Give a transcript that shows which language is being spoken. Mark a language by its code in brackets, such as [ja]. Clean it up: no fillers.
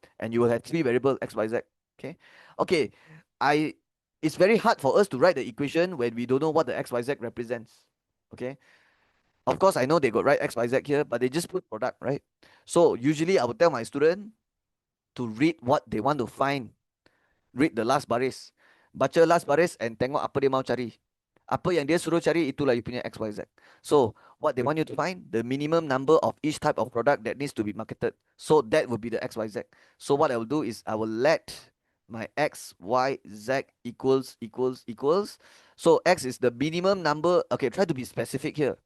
[en] And you will have three variable x, y, z. Okay. Okay. It's very hard for us to write the equation when we don't know what the x, y, z represents. Okay. Of course, I know they got write x, y, z here, but they just put product, right? So usually I would tell my student to read what they want to find. Read the last [ms] baris. Baca last baris and tengok apa dia mau cari. Apa yang dia suruh cari, itulah you punya XYZ. [en] So, what they want you to find, the minimum number of each type of product that needs to be marketed. So, that will be the XYZ. So, what I will do is I will let my X, Y, Z equals. So, X is the minimum number. Okay, try to be specific here.